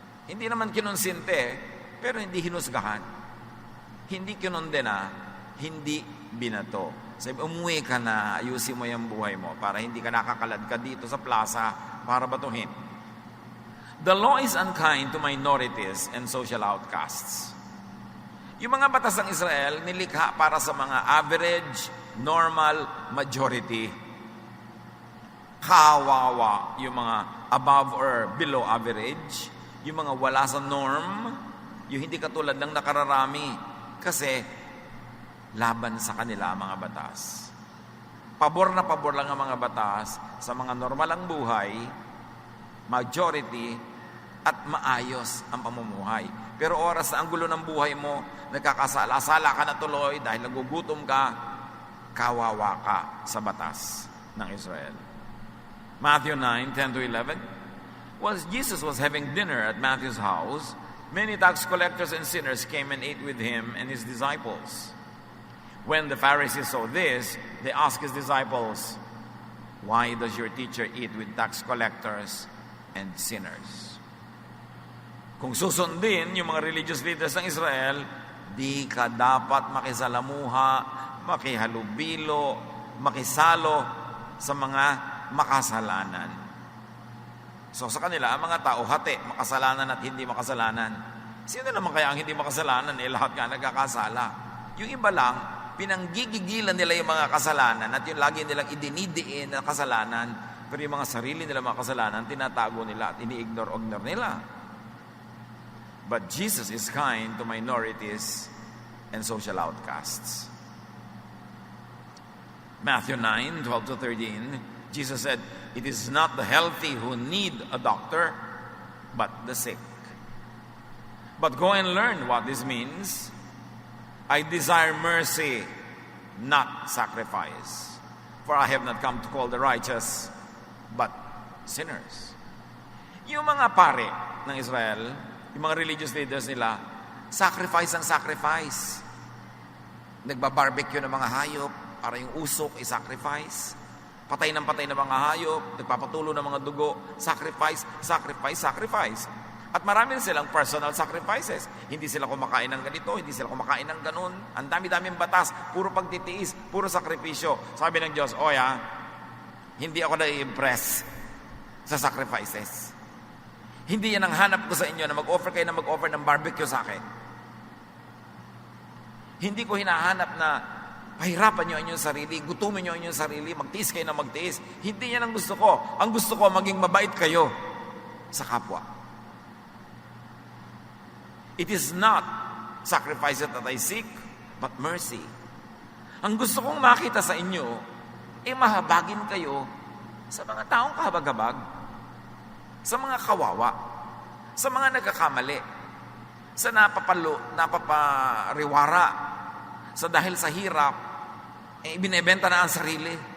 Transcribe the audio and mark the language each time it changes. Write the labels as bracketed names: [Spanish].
[Filipino] Hindi naman kinonsinte, pero hindi hinusgahan. Hindi kinondena, hindi binato. Sabi, umuwi ka na, ayusin mo yung buhay mo para hindi ka nakakalad ka dito sa plaza para batuhin. [English] The law is unkind to minorities and social outcasts. [Filipino] Yung mga batas ng Israel, nilikha para sa mga average, normal, majority. Kawawa yung mga above or below average, yung mga wala sa norm, yung hindi katulad ng nakararami kasi laban sa kanila ang mga batas. Pabor na pabor lang ang mga batas sa mga normal ang buhay, majority, at maayos ang pamumuhay. Pero oras na ang gulo ng buhay mo, nagkakasala-sala ka na tuloy dahil nagugutom ka, kawawa ka sa batas ng Israel. [English] Matthew 9:10-11. While Jesus was having dinner at Matthew's house, many tax collectors and sinners came and ate with him and his disciples. When the Pharisees saw this, they asked his disciples, "Why does your teacher eat with tax collectors and sinners?" [Filipino] Kung susundin yung mga religious leaders ng Israel, di ka dapat makisalamuha, makihalubilo, makisalo sa mga makasalanan. So sa kanila, ang mga tao, hati, makasalanan at hindi makasalanan. Sino naman kaya ang hindi makasalanan? Lahat nga nagkakasala. Yung iba lang, pinanggigigilan nila yung mga kasalanan at yung lagi nilang idinidiin na kasalanan, pero yung mga sarili nila mga kasalanan, tinatago nila at ini-ignore nila. [English] But Jesus is kind to minorities and social outcasts. Matthew 9:12-13, Jesus said, "It is not the healthy who need a doctor, but the sick. But go and learn what this means. I desire mercy, not sacrifice. For I have not come to call the righteous, but sinners." [Filipino] Yung mga pare ng Israel, yung mga religious leaders nila, sacrifice ang sacrifice. Nagbabarbecue ng mga hayop para yung usok i-sacrifice. Patay ng mga hayop, nagpapatulo ng mga dugo, sacrifice, sacrifice, sacrifice. At marami silang personal sacrifices. Hindi sila kumakain ng ganito, hindi sila kumakain ng ganun. Ang dami-daming batas, puro pagtitiis, puro sakripisyo. Sabi ng Diyos, hindi ako na-impress sa sacrifices. Hindi yan ang hanap ko sa inyo na mag-offer kayo na mag-offer ng barbecue sa akin. Hindi ko hinahanap na pahirapan nyo ang inyong sarili, gutumin nyo ang inyong sarili, magtiis kayo na magtiis. Hindi yan ang gusto ko. Ang gusto ko, maging mabait kayo sa kapwa. [English] It is not sacrifices that I seek, but mercy. [Filipino] Ang gusto kong makita sa inyo, mahabagin kayo sa mga taong kahabag-habag, sa mga kawawa, sa mga nagkakamali, sa napapariwara, sa dahil sa hirap, ibinebenta na ang sarili.